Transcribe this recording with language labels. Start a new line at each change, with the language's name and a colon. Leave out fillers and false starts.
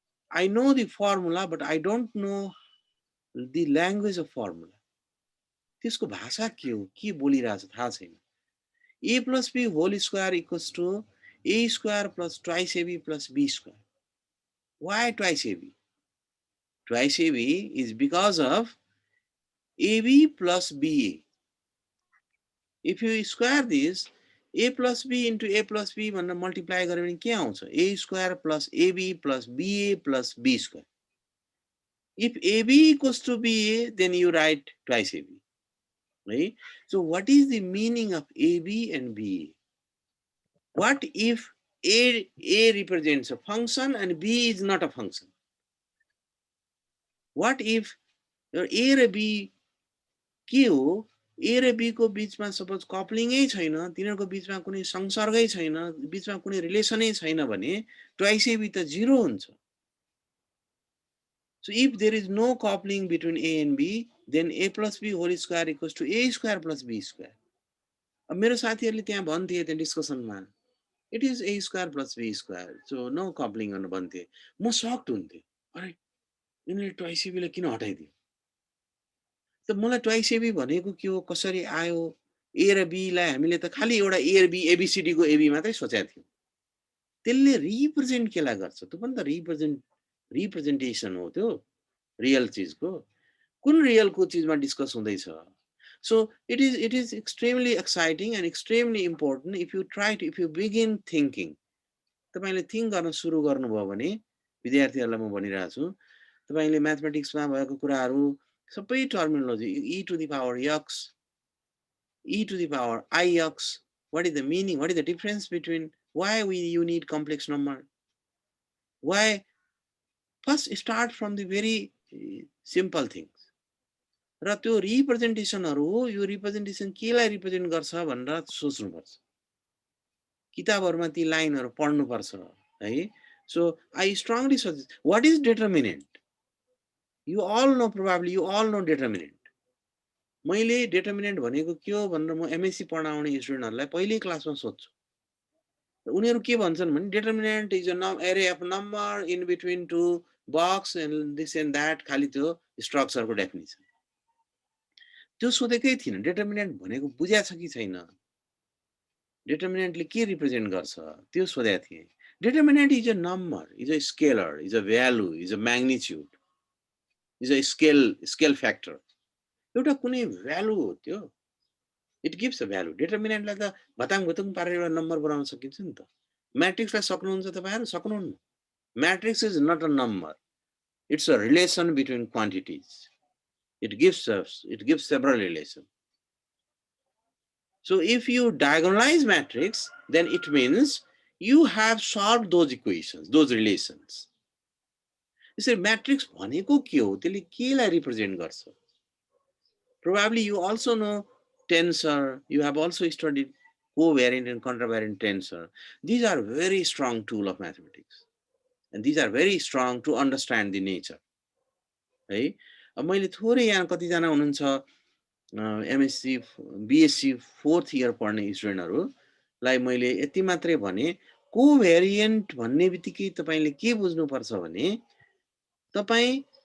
English: I know the formula, but I don't know the language of formula.
Nepali: त्यसको भाषा के हो, के बोलिरहेछ थाहा छैन।
English: a plus b whole square equals to a square plus twice ab plus b square. Why twice ab? Twice ab is because of ab plus ba. If you square this, a plus b into a plus b
Nepali: भनेर multiply गर्यो भने के आउँछ?
English: a square plus ab plus ba plus b square. If ab equals to ba, then you write twice ab. Right? So what is the meaning of ab and ba? What if a represents a function and b is not a function? What if your a
Nepali: र b के हो? ए र be को बीचमा suppose कपलिङै छैन, तिनीहरूको बीचमा कुनै संसर्गै छैन, बीचमा कुनै रिलेसनै छैन भने ट्वाइस ए बी त 0 हुन्छ.
English: So if there is no coupling between a and b, then a plus b whole square equals to a square plus b square.
Nepali: अब मेरो साथीहरूले त्यहाँ भन्थे त्यो डिस्कसनमा
English: it is a square plus b square, so no coupling
Nepali: भनेर भन्थे. म sucked हुन्थे, अरे यिनीहरूले ट्वाइस ए बीलाई किन हटाइदियो? त मलाई ट्वाइस एबी भनेको के हो, कसरी आयो? ए र बी लाई हामीले त खाली एउटा ए र बी एबीसीडी को एबी मात्रै सोचेका थियौं. त्यसले रिप्रेजेन्ट केलाई गर्छ? त्यो पनि त रिप्रेजेन्टेसन हो त्यो रियल चीजको. कुन रियलको चीजमा डिस्कस हुँदैछ?
English: So it is extremely exciting and extremely important if you begin thinking.
Nepali: तपाईले थिंक गर्न सुरु गर्नुभयो भने विद्यार्थीहरुलाई म भनिरहेको छु, तपाईले म्याथमेटिक्समा भएको कुराहरु सबै terminology
English: e to the power x, e to the power ix, what is the meaning, what is the difference between why you need complex number? Why? First start from the very simple things.
Nepali: र त्यो रिप्रेजेन्टेसनहरु हो, यो representation केलाई represent गर्छ भनेर सोच्नुपर्छ. किताबहरुमा ती लाइनहरु पढ्नुपर्छ है.
English: So I strongly suggest, what is determinant? You all know, probably you all know determinant.
Nepali: मैले determinant भनेको के हो भनेर म एमएससी पढाउने स्टुडेन्टहरुलाई पहिलो क्लासमा सोध्छु. उनीहरु के भन्छन् भने
English: determinant is an array of number in between two box and this and that,
Nepali: खाली त्यो स्ट्रक्चरको डेफिनिसन. त्यो सोधेकै थिएन, determinant भनेको बुझ्या छ कि छैन? determinantले के रिप्रेजेन्ट गर्छ त्यो सोधेको थिए.
English: Determinant is a number, is a scalar, is a value, is a magnitude, is a scale factor.
Nepali: एउटा कुनै भ्यालु हो त्यो.
English: It gives a value.
Nepali: Determinant लाई त भताङ भुतुङ पारेर एउटा नम्बर बनाउन सकिन्छ नि त. म्याट्रिक्सलाई सक्नुहुन्छ तपाईहरु? सक्नुहुन्न.
English: Matrix is not a number. It's a relation between quantities. It gives several relations. So if you diagonalize matrix, then it means you have solved those equations, those relations.
Nepali: यसरी matrix भनेको के हो? त्यसले केलाई रिप्रेजेन्ट गर्छ?
English: Probably you also know tensor. You have also studied covariant and contravariant tensor. These are very strong tool of mathematics. And these are very strong to understand the nature.
Nepali: है. अब मैले थोरै यहाँ कतिजना हुनुहुन्छ एमएससी बीएससी 4th इयर पढ्ने स्टुडेन्टहरुलाई मैले यति मात्रै भने, कोभेरिएन्ट भन्ने बित्तिकै तपाईले के बुझ्नु पर्छ भने, तपाई